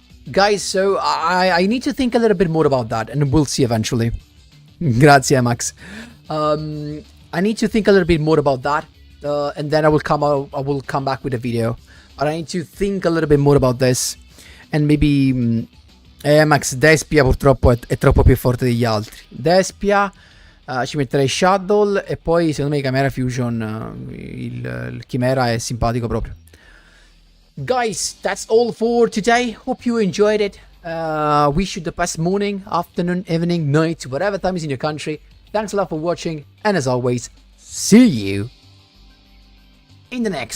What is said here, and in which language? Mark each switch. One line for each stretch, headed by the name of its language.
English: Guys, so I need to think a little bit more about that. And we'll see eventually.
Italian: Grazie, Max.
English: I need to think a little bit more about that, and then I will come back with a video. But I need to think a little bit more about this, and maybe Max,
Italian: Despia purtroppo è troppo più forte degli altri. Despia, ci metterei Shadow e poi secondo me Chimera Fusion, il Chimera è simpatico proprio.
English: Guys, that's all for today. Hope you enjoyed it. Wish you the best morning, afternoon, evening, night, whatever time is in your country. Thanks a lot for watching, and as always, see you in the next